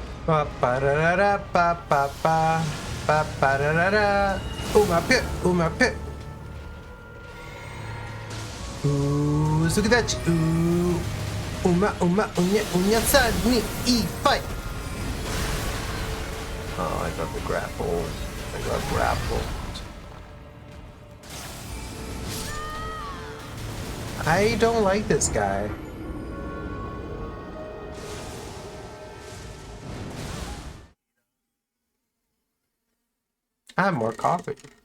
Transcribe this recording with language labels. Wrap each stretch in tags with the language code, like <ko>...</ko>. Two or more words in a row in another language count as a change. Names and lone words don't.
<en>Pa pa da da da pa pa pa pa pa da da da. Uma pit, uma pit. Ooh, sukidachi. Ooh, uma unya san ni I fight. Oh, I got the grapple. I got grappled. I don't like this guy. I have more coffee.</en>